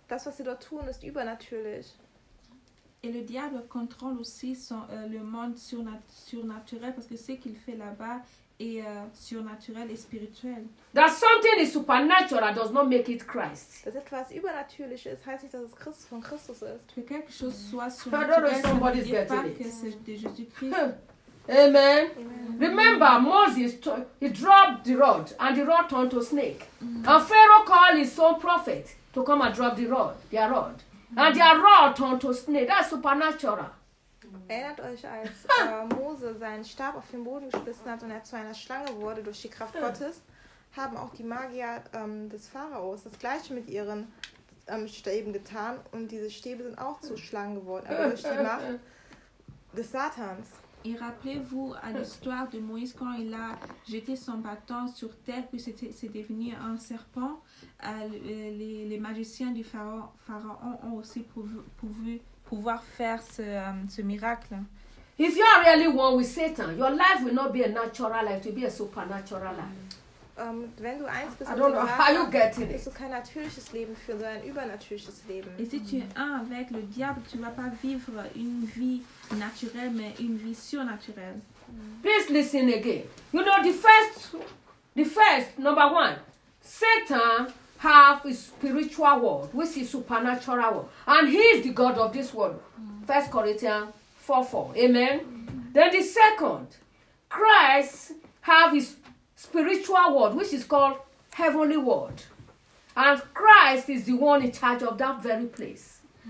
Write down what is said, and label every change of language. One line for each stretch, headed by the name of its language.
German: Das, was sie dort tun, ist übernatürlich.
French: Et le diable contrôle aussi le monde surnaturel, parce que ce qu'il fait là-bas est surnaturel et spirituel.
English: That something is supernatural does not make it Christ.
German: Dass etwas übernatürlich ist, heißt nicht, dass es Christus von Christus ist.
French: Que quelque chose soit surnaturel, ça ne veut pas dire que c'est de Jésus-Christ.
English: Amen. Remember, Moses, he dropped the rod, and the rod turned to snake. And Pharaoh called his own prophet to come and drop the rod, their rod. And their rod turned to snake. That's supernatural.
German: Erinnert euch, als Mose seinen Stab auf den Boden geschmissen hat und er zu einer Schlange wurde durch die Kraft Gottes, haben auch die Magier des Pharaos das Gleiche mit ihren Stäben getan und diese Stäbe sind auch zu Schlangen geworden, aber durch die Macht des Satans.
French: Et rappelez-vous à l'histoire de Moïse quand il a jeté son bâton sur terre puis c'est devenu un serpent. Les magiciens du pharaon ont aussi pouvoir faire ce miracle.
English: If you are really one with Satan, your life will not be a natural life, it will be a supernatural life.
German: Wenn du eins bist,
English: I don't know how you get it.
German: Du kein natürliches Leben führen, sondern ein übernatürliches Leben.
French: Et si tu es un avec le diable, tu vas pas vivre une vie naturelle, mais une vie surnaturelle.
English: Please listen again. You know, the first, number one, Satan has a spiritual world, which is supernatural world, and he is the god of this world. 1 Corinthians 4:4. Amen. Then the second, Christ have his spiritual world, which is called heavenly world, and Christ is the one in charge of that very place.